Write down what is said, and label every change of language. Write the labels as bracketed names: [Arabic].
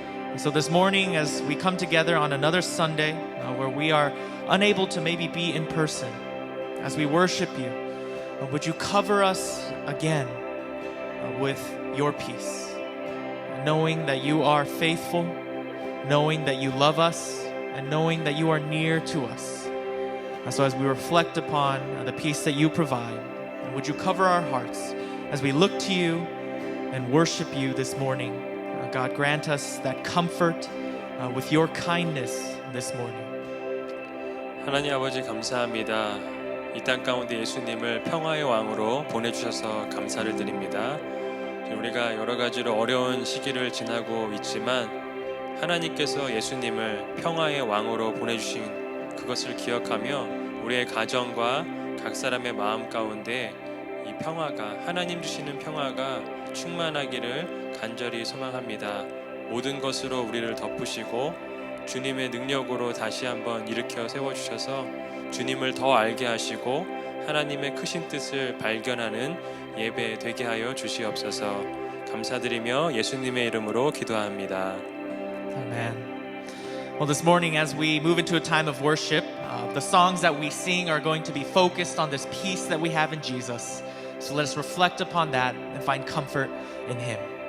[English] And so this morning, as we come together on another Sunday where we are unable to maybe be in person, as we worship you, would you cover us again with your peace, knowing that you are faithful, knowing that you love us, and knowing that you are near to us. So as we reflect upon the peace that you provide, would you cover our hearts as we look to you and worship you this morning? God, grant us that comfort with your kindness this morning. [Korean] 하나님 아버지 감사합니다. 이 땅 가운데 예수님을 평화의 왕으로 보내주셔서 감사를 드립니다. 우리가 여러 가지로 어려운 시기를 지나고 있지만 하나님께서 예수님을 평화의 왕으로 보내주신 그것을 기억하며 우리의 가정과 각 사람의 마음 가운데 이 평화가 하나님 주시는 평화가 충만하기를 간절히 소망합니다. 모든 것으로 우리를 덮으시고 주님의 능력으로 다시 한번 일으켜 세워주셔서 주님을 더 알게 하시고 하나님의 크신 뜻을 발견하는 예배 되게 하여 주시옵소서. 감사드리며 예수님의 이름으로 기도합니다. [English] Amen. Well, this morning as we move into a time of worship, the songs that we sing are going to be focused on this peace that we have in Jesus. So let us reflect upon that and find comfort in Him.